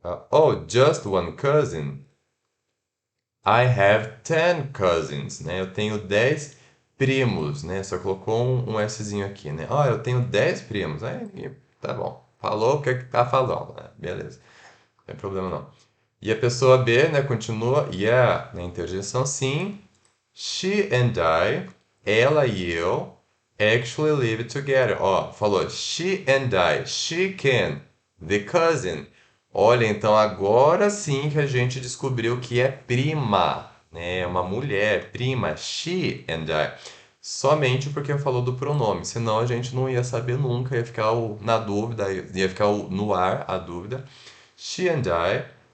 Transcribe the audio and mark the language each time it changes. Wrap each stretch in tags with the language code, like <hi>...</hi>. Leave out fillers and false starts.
<en>Oh, just one cousin. I have 10 cousins, né?</en> <pt>Eu tenho 10 primos, né? Só colocou um Szinho aqui, né? Ó, eu tenho 10 primos. Aí, tá bom. Falou o que tá falando, né? Beleza. Não tem problema não. E a pessoa B, né, continua, yeah, na interjeição sim.</pt> <en>She and I,</en> <pt>ela e eu,</pt> <en>actually live together.</en> <pt>Ó, falou</pt> <en>she and I, she can, the cousin.</en> <pt>Olha, então agora sim que a gente descobriu que é prima, né? Uma mulher, prima, she and I. Somente porque falou do pronome, senão a gente não ia saber nunca, ia ficar na dúvida, ia ficar no ar a dúvida.</pt> <en>She and I</en>